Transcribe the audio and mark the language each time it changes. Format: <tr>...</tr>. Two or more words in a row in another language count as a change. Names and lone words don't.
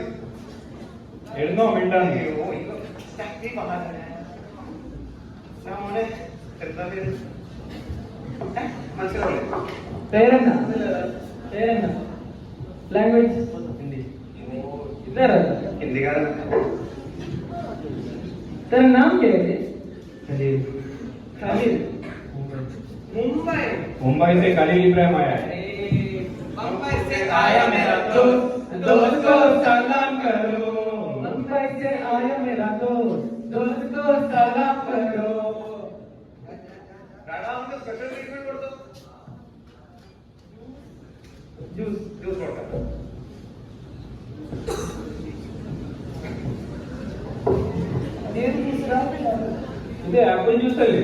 <ml>എഴുന്നോ മിണ്ടാണ്. എന്താ പേര്? മനസ്സിലാവില്ലേ? പേരെന്നാ? പേരെന്നാ? ലാംഗ്വേജ് ഹിന്ദി. ഹിന്ദിക്കാരൻ.</ml> <hi>तेरा नाम क्या है? खलील. खलील. मुंबई से खलील इब्राहिम आया है. मुंबई से आया मेरा दोस्त, दोस्त को सलाम करो. मुंबई से आया मेरा दोस्त, दोस्त को सलाम करो.</hi> <en>special treatment</en> <ml>കൊടുത്തു. ജ്യൂസ് കൊടുക്കാം. ഇത്</ml> <en>apple juice</en> <ml>അല്ലേ?</ml>